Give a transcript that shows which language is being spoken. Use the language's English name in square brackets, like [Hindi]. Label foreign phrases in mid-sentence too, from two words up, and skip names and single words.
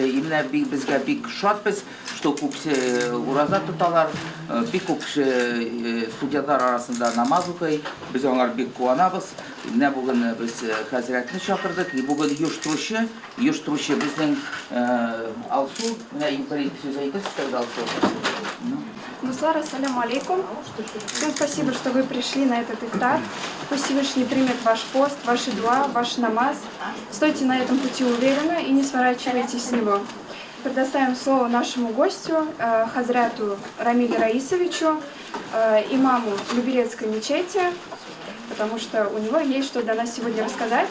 [Tatar] Именно безгә бик шатбыз, что күпсе ураза тоталар, бик күп студентлар арасында намаз укый. Без аңар бик куанабыз. Менә бүген без хәзрәтне чакырдык. И бүген оештыручы безнең Алсу, менә бер сүз әйтегез, тогда Алсу. Муслар, [Arabic] السلام عليكم. [Russian] Всем спасибо, что вы пришли на этот ифтар. Пусть Всевышний примет ваш пост, ваши дуа, ваш намаз. Стойте на этом пути уверенно и не сворачивайтесь с него. Предоставим слово нашему гостю, хазряту Рамилю Раисовичу, имаму Люберецкой мечети, потому что у него есть что для нас сегодня рассказать.